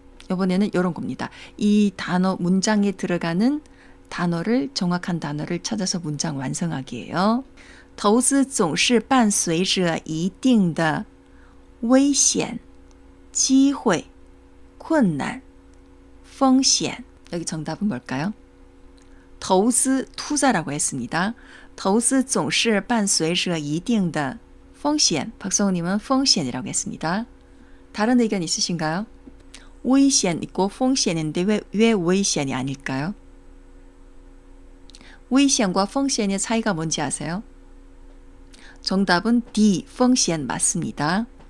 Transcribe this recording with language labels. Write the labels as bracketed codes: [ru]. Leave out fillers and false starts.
[ko] 이번에는 이런 겁니다. 이 단어 문장에 들어가는 단어를 정확한 단어를 찾아서 문장 완성하기예요. [zh] 投资总是伴随着一定的危险、机会、困难、风险. [ko] 여기 정답은 뭘까요? 投资 투자라고 했습니다. [zh] 投资总是伴随着一定的风险. [ko] 박성우님은 风险이라고 했습니다. 다른 의견 있으신가요? 危险 있고 风险인데 왜危险이 아닐까요? 危险과 风险의 차이가 뭔지 아세요? 정답은 D, 风险 맞습니다.